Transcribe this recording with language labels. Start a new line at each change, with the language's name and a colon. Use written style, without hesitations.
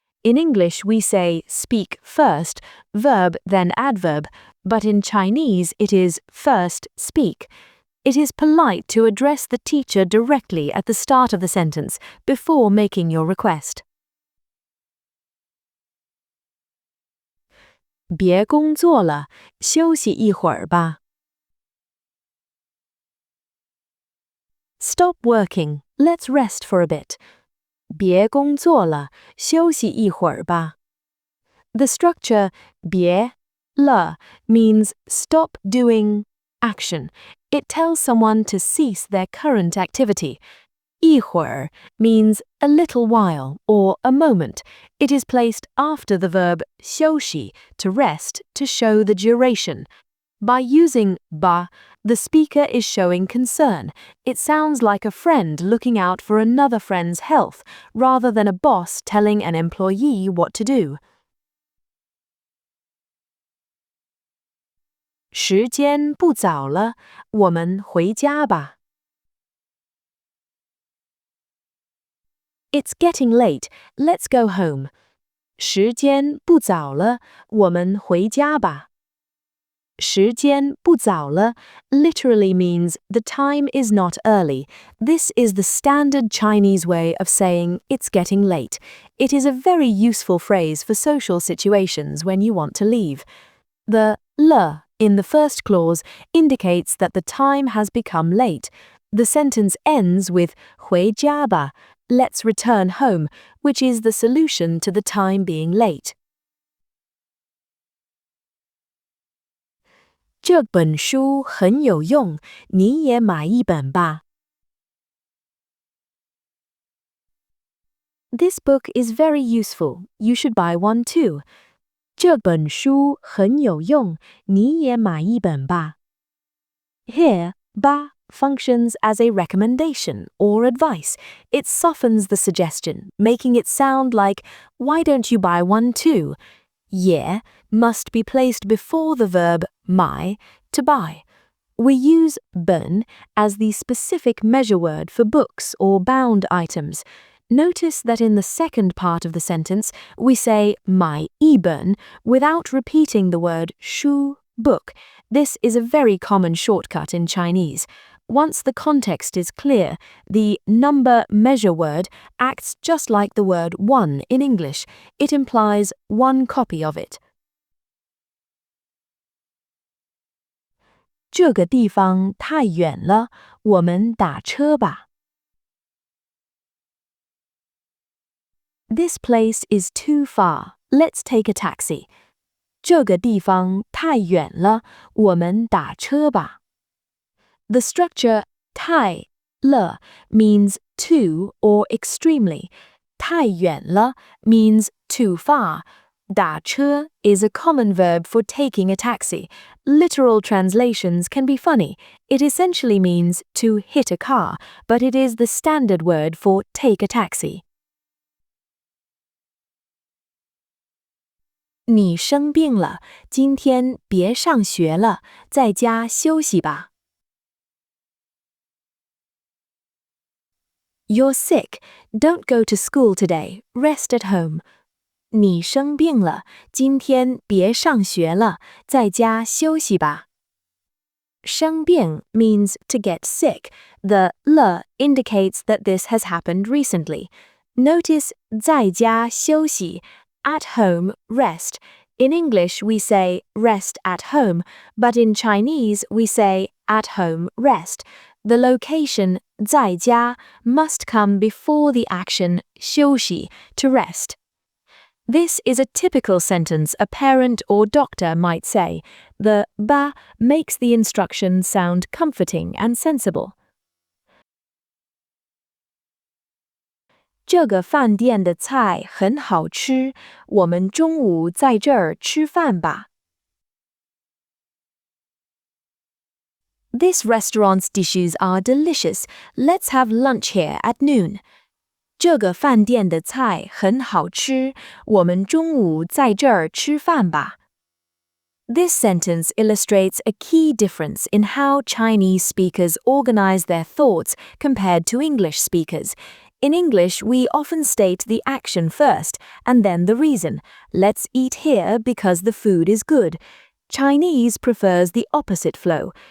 English: In English, we say speak first, verb then adverb, but in Chinese it is first speak. It is polite to address the teacher directly at the start of the sentence before making your request.
Chinese: 别工作了，休息一会儿吧.
English: Stop working, let's rest for a bit.
Chinese: 别工作了，休息一会儿吧.
English: The structure 别了 means stop doing action. It tells someone to cease their current activity. 一会儿 means a little while or a moment. It is placed after the verb 休息 to rest to show the duration. By using ba, the speaker is showing concern. It sounds like a friend looking out for another friend's health, rather than a boss telling an employee what to do.
Chinese: 时间不早了，我们回家吧.
English: It's getting late. Let's go home.
Chinese: 时间不早了，我们回家吧. 时间不早了
English: literally means the time is not early. This is the standard Chinese way of saying it's getting late. It is a very useful phrase for social situations when you want to leave. The le in the first clause indicates that the time has become late. The sentence ends with
Chinese: 回家吧,
English: let's return home, which is the solution to the time being late.
Chinese: 这本书很有用，你也买一本吧.
English: This book is very useful. You should buy one too.
Chinese: 这本书很有用，你也买一本吧.
English: Here, ba functions as a recommendation or advice. It softens the suggestion, making it sound like, why don't you buy one too? 也 must be placed before the verb 买 to buy. We use 本 as the specific measure word for books or bound items. Notice that in the second part of the sentence, we say
Chinese: 买一本
English: without repeating the word 书 book. This is a very common shortcut in Chinese. Once the context is clear, the number measure word acts just like the word one in English. It implies one copy of it.
Chinese: 这个地方太远了，我们打车吧。
English: This place is too far. Let's take a taxi.
Chinese: 这个地方太远了，我们打车吧。
English: The structure 太了 means too or extremely.
Chinese: 太远了
English: means too far. 打车 is a common verb for taking a taxi. Literal translations can be funny. It essentially means to hit a car, but it is the standard word for take a taxi.
Chinese: 你生病了，今天别上学了，在家休息吧。
English: You're sick. Don't go to school today. Rest at home.
Chinese: 你生病了，今天别上学了，在家休息吧。
English: 生病 means to get sick. The 了 indicates that this has happened recently. Notice
Chinese: 在家休息,
English: at home, rest. In English, we say rest at home, but in Chinese, we say at home, rest. The location 在家 must come before the action 休息 to rest. This is a typical sentence a parent or doctor might say. The ba makes the instruction sound comforting and sensible.
Chinese: 这个饭店的菜很好吃，我们中午在这儿吃饭吧。
English: This restaurant's dishes are delicious. Let's have lunch here at noon.
Chinese: 这个饭店的菜很好吃，我们中午在这儿吃饭吧。
English: This sentence illustrates a key difference in how Chinese speakers organize their thoughts compared to English speakers. In English, we often state the action first and then the reason. Let's eat here because the food is good. Chinese prefers the opposite flow.